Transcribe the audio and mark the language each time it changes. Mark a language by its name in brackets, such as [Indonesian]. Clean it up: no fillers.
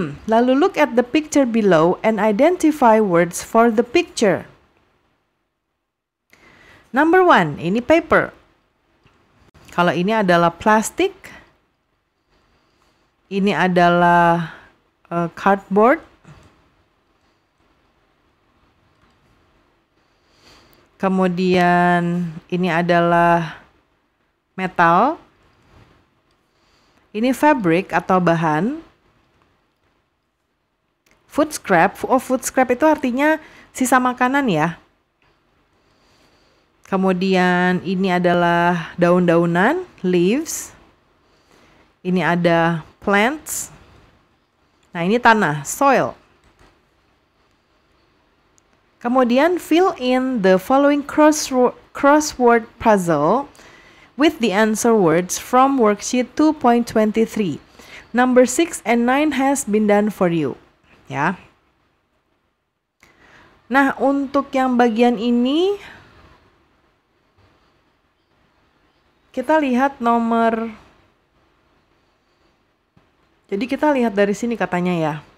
[English] Lalu look at the picture below and identify words for the picture. Number 1, ini paper. [Indonesian] Kalau ini adalah plastik. Ini adalah cardboard. Kemudian ini adalah metal. Ini fabric atau bahan. Food scrap. Oh, food scrap itu artinya sisa makanan ya. Kemudian ini adalah daun-daunan, leaves. Ini ada plants. Nah, ini tanah, soil. [English] Kemudian fill in the following crossword puzzle with the answer words from worksheet 2.23. Number 6 and 9 has been done for you. [Indonesian] Ya. Nah, untuk yang bagian ini kita lihat nomor. Jadi kita lihat dari sini katanya ya.